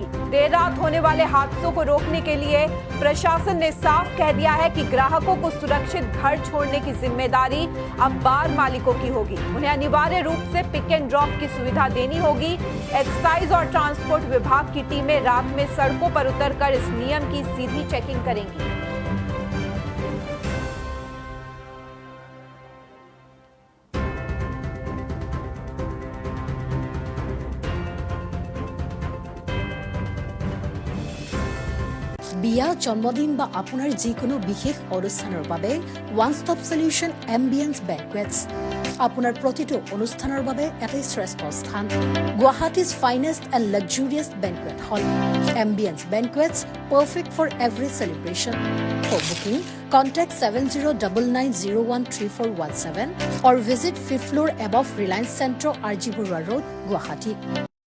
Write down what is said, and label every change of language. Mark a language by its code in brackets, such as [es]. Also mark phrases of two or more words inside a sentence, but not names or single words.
[hi] देर रात होने वाले हादसों को रोकने के लिए प्रशासन ने साफ कह दिया है कि ग्राहकों को सुरक्षित घर छोड़ने की जिम्मेदारी अब बार मालिकों की होगी। उन्हें अनिवार्य रूप से [en] pick and drop [hi] की सुविधा देनी होगी। एक्साइज और ट्रांसपोर्ट विभाग की टीमें रात में सड़कों पर उतरकर इस नियम की सीधी चेकिंग करेंगी। [as] বিয়া জন্মদিন বা আপোনাৰ যিকোনো বিশেষ অনুষ্ঠানৰ বাবে [en] one stop solution [as] এম্বিয়েন্স বেংকুৱেটছ। আপোনাৰ প্ৰতিটো অনুষ্ঠানৰ বাবে এটাই শ্ৰেষ্ঠ স্থান [en] Guwahati's finest and luxurious banquet hall Ambience Banquets perfect for every celebration. For booking, contact 7099013417 or visit 5th floor above Reliance Centro, RG Burwa Road, Guwahati.